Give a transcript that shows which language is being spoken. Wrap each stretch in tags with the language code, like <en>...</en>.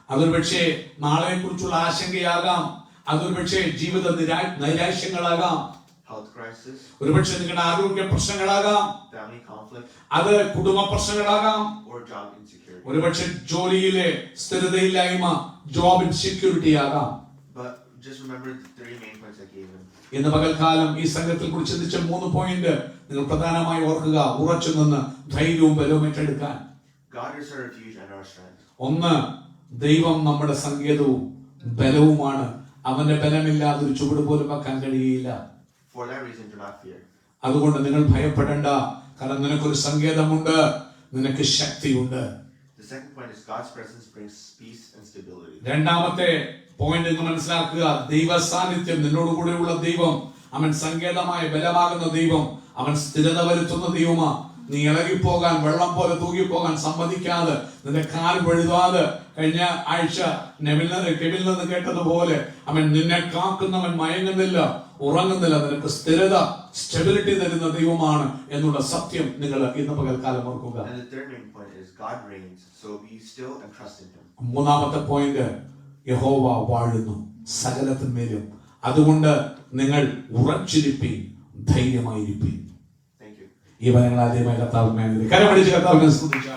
<ml>അതൊരു പക്ഷേ നാളെയെ കുറിച്ചുള്ള ആശങ്കയാകാം, അതൊരു പക്ഷേ ജീവിത നൈരാശ്യങ്ങളാകാം,</ml> <en>health crisis,</en> <ml>ഒരുപക്ഷെ നിങ്ങളുടെ ആരോഗ്യ പ്രശ്നങ്ങളാകാം,</ml> <en>family conflict,</en> <ml>അത് കുടുംബ പ്രശ്നങ്ങളാകാം,</ml> <en>or job insecurity.</en> <ml>ഒരുപക്ഷെ ജോലിയിലെ സ്ഥിരതയില്ലായ്മ,</ml> <en>job insecurity</en> <ml>ആകാം.</ml> <en>But just remember the 3 main points I gave him.</en> <ml>ഇന്ന് പകൽക്കാലം ഈ സംഘത്തിൽ കുറിച്ച് ചിന്തിച്ച 3 പോയിന്റ് നിങ്ങൾ പ്രധാനമായി ഓർക്കുക. ഉറച്ചു നിന്ന് ധൈര്യവും ബലവും ഏറ്റെടുക്കാൻ.</ml> <en>God is our refuge and our strength.</en> <ml>ഒന്ന്, ദൈവം നമ്മുടെ സങ്കേതവും ബലവുമാണ്. അവന്റെ ബലമില്ലാതെ ഒരു ചുവട് പോലും വെക്കാൻ കഴിയില്ല.</ml> <en>For that reason, do not fear.</en> <ml>അതുകൊണ്ട് നിങ്ങൾ ഭയപ്പെടേണ്ട. കാരണം നിനക്കൊരു സങ്കേതമുണ്ട്, നിനക്ക് ശക്തിയുണ്ട്.</ml> <en>The second point is God's presence brings peace and stability.</en> <ml>രണ്ടാമത്തെ പോയിന്റ് നിങ്ങൾ മനസ്സിലാക്കുക. ദൈവ സാന്നിധ്യം, നിന്നോട് കൂടെയുള്ള ദൈവം, അവൻ സങ്കേതമായ ബലമാകുന്ന ദൈവം, അവൻ സ്ഥിരത വരുത്തുന്ന ദൈവമാ. നീ ഇളകിപ്പോകാൻ, വെള്ളം പോലെ തൂകിപ്പോകാൻ സമ്മതിക്കാതെ, നിന്റെ കാൽ വഴുതാതെ, കഴിഞ്ഞ ആഴ്ച കെവിൽ നിന്ന് കേട്ടതുപോലെ അവൻ നിന്നെ കാക്കുന്നവൻ മയങ്ങുന്നില്ല, ഉറങ്ങുന്നില്ല, നിനക്ക് സ്ഥിരത, സ്റ്റെബിലിറ്റി തരുന്ന ദൈവമാണ് എന്നുള്ള സത്യം നിങ്ങൾ ഇന്ന് പകൽക്കാലം ഓർക്കുക.</ml> <en>And the third main point is God reigns, so be still and trust in him.</en> <ml>മൂന്നാമത്തെ പോയിന്റ്, യഹോവ വാഴുന്നു സകലത്തിന്മേലും. അതുകൊണ്ട് നിങ്ങൾ ഉറച്ചിരിപ്പീൻ, ധൈര്യമായിരിപ്പീൻ.</ml> <en>Thank you.</en> <ml>ഈ വചനങ്ങൾ ആദ്യമായി കർത്താവിനെ കരമടിച്ച് കർത്താവിനെ സ്തുതിച്ചാൽ</ml>